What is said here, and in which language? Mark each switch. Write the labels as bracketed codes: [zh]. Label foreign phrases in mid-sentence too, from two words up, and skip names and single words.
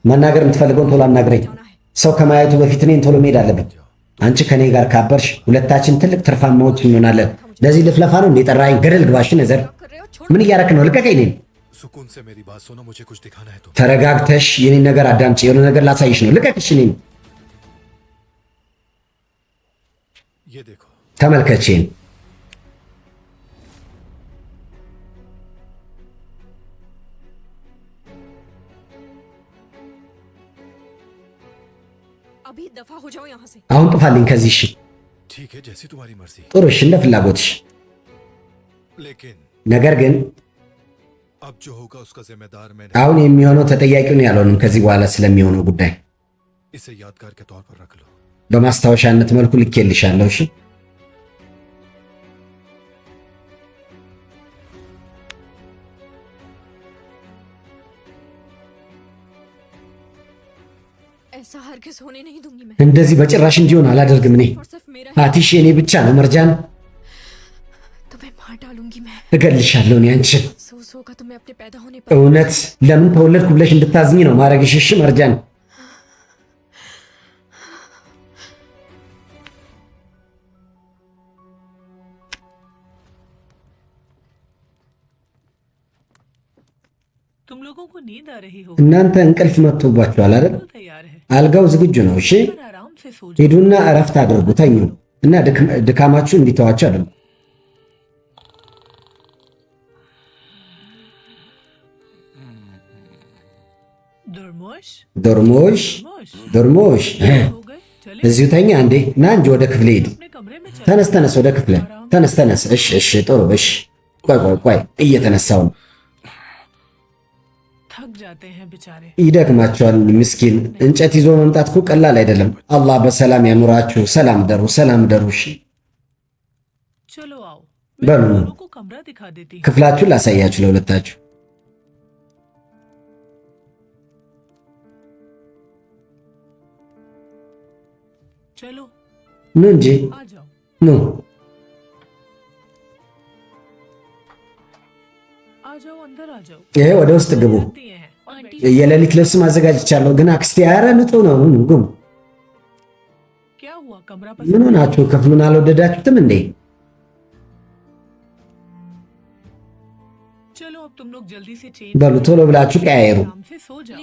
[am] መናገር የምትፈልገውን ቶሎ አናግረኝ። ሰው ከማየቱ በፊት እኔን ቶሎ መሄድ አለብን። አንቺ ከኔ ጋር ካበርሽ ሁለታችን ትልቅ ትርፋማዎች እንሆናለን። ለዚህ ልፍለፋ ነው እንዴ ጠራኸኝ? ገደል ግባሽ ነዘር። [hi] कर रहे हो छोड़। [am] ምን እያረክ ነው? ልቀቀኝ እኔን። [hi] सुकून से मेरी बात सुनो, मुझे कुछ दिखाना है तुम्हें। [am] ተረጋግተሽ የኔን ነገር አዳምጪ። የሆነ ነገር ላሳይሽ ነው። ልቀቅሽ እኔን። [hi] ये देखो। [am] ተመልከቼን። [hi] अभी दफा हो जाओ यहाँ से। [am] አሁን ጥፋልኝ ከዚህ። እሺ [hi] ठीक है, जैसी तुम्हारी मर्जी। [am] ጥሩ፣ እሺ እንደ ፍላጎትሽ። [hi] लेकिन [am] ነገር ግን [hi] अब जो होगा उसका जिम्मेदार मैं [am] አሁን የሚሆነው ተጠያቂውን ያልሆንም ከዚህ በኋላ ስለሚሆነው ጉዳይ [hi] नहीं। इसे यादगार के तौर पर रख लो। [am] በማስታወሻነት መልኩ ልኬልሻለሁ። እሺ [hi] ऐसा हरगिज होने नहीं दूंगी मैं। [am] እንደዚህ በጭራሽ እንዲሆን አላደርግም እኔ። [hi] और सिर्फ मेरा [am] አቲሽ የኔ ብቻ ነው መርጃን። [hi] तुम्हें मार डालूंगी मैं। [am] እገልሻለሁ እኔ አንቺን። [hi] अफसोस होगा तुम्हें अपने पैदा होने पर। [am] እውነት ለምን ተወለድኩ ብለሽ እንድታዝኝ ነው ማረግሽ። እሺ መርጃን። [hi] तुम लोगों को नींद आ रही हो [am] እናንተ እንቅልፍ መጥቶባችኋል አይደል? [hi] तो तैयार है [am] አልጋው ዝግጁ ነው። እሺ [hi] पर आराम से सो जाओ। [am] ሂዱና እረፍት አድርጉ፣ ተኙ እና ድካማችሁ እንዲተዋችሁ አድርጉ። [hi] दुर्मोश [am] ዶርሞሽ [hi] मोश [am] ዶርሞሽ [hi] हो गए चले [am] እዚሁ ተኛ እንዴ? ና እንጂ ወደ ክፍል ሂድ። [hi] अपने कमरे में चले। [am] ተነስ ተነስ፣ ወደ ክፍል ተነስ ተነስ። እሺ እሺ፣ ጥሩ እሺ። ቆይ ቆይ ቆይ፣ እየተነሳው ነው። [hi] थक जाते हैं बेचारे। [am] ይደክማቸዋል። ምስኪን እንጨት ይዞ መምጣት እኮ ቀላል አይደለም። አላህ በሰላም ያኑራችሁ። ሰላም ደሩ፣ ሰላም ደሩ። እሺ [hi] चलो आओ [am] በሉ [hi] मैं दोनों को कमरा दिखा देती हूँ। [am] ክፍላችሁን ላሳያችሁ ለሁለታችሁ። [hi] चलो [am] ኑ እንጂ [hi] आ जाओ। [am] ኑ። [hi] आ जाओ अंदर आ जाओ। [am] ይሄ ወደ ውስጥ ግቡ። [hi] दिए हैं और आंटी [am] የሌሊት ልብስ ማዘጋጅቻለሁ፣ ግን አክስቴ ኧረ ንጹህ ነው። ኑ ግቡ። [hi] क्या हुआ कमरा [am] ምን [hi] पसंद? [am] ሆናችሁ? ክፍሉን አልወደዳችሁትም እንዴ? [hi] चलो अब तुम लोग जल्दी से चेंज [am] በሉ ቶሎ ብላችሁ ቀያየሩ። [hi] आराम से सो जाओ।